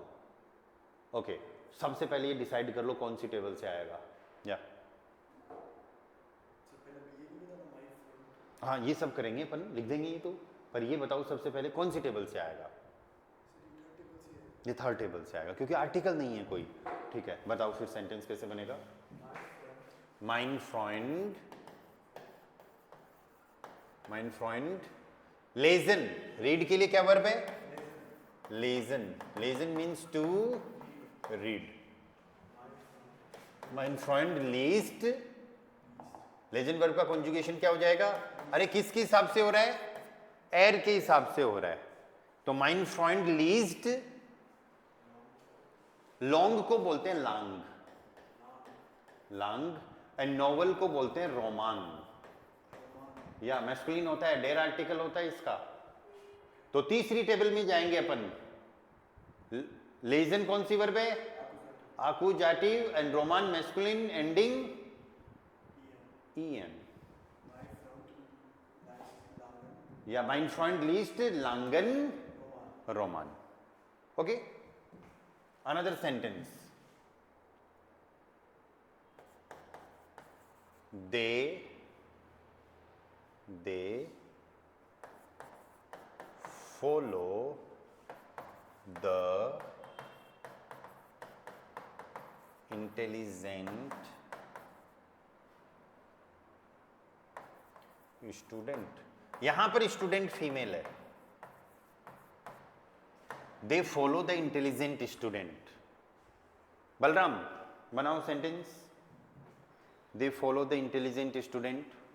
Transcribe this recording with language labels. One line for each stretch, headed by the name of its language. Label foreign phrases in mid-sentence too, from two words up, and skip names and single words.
Hindi: ओके, सबसे पहले ये डिसाइड कर लो कौन सी टेबल से आएगा। या हाँ, ये सब करेंगे अपन, लिख देंगे ये तो, पर ये बताओ सबसे पहले कौन सी टेबल से आएगा? ये थर्ड टेबल से आएगा, क्योंकि आर्टिकल नहीं है कोई। ठीक है, बताओ फिर सेंटेंस कैसे बनेगा।
German: mein Freund lesen,
Hindi: रीड के लिए क्या वर्ब है, lesen
English: means to read.
German: mein Freund liest
Hindi: लेजेंड वर्ब का कॉन्जुगेशन क्या हो जाएगा? अरे किसके हिसाब से हो रहा है? एर के हिसाब से हो रहा है। तो
German: mein Freund liest,
Hindi: लॉन्ग को बोलते हैं लांग, लांग, एंड नोवेल को बोलते हैं रोमान। या मैस्कुलिन होता है, डेर आर्टिकल होता है इसका। तो तीसरी टेबल में जाएंगे अपन। लेजन कौन सी वर्ब है? आकुजाटिव, एंड रोमान मैस्कुलिन एंडिंग en.
German: या mein Freund liest Langen Roman.
English: Okay? Another sentence. They follow the intelligent student.
Hindi: यहां पर स्टूडेंट फीमेल है।
English: They follow the intelligent student.
Hindi: बलराम बनाओ सेंटेंस।
English: They follow the intelligent student.